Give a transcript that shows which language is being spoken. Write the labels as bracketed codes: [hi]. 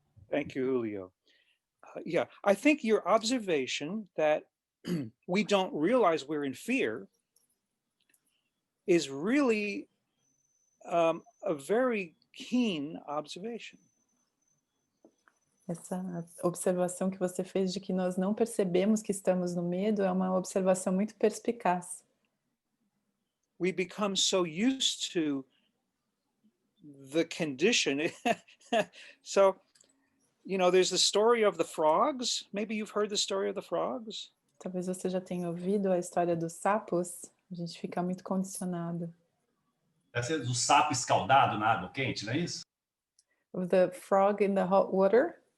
[en] Thank you, Julio. Yeah, I think your observation that we don't realize we're in fear is really a very keen observation. [pt] Essa observação que você fez de que nós não percebemos que estamos no medo é uma observação muito perspicaz. [en] We become so used to the condition. So, you know, there's the story of the frogs. Maybe you've heard the story of the frogs. [pt] Talvez você já tenha ouvido a história dos sapos. A gente fica muito condicionado. Deve ser do sapo escaldado na água quente, não é isso? [en] The frog in the hot water.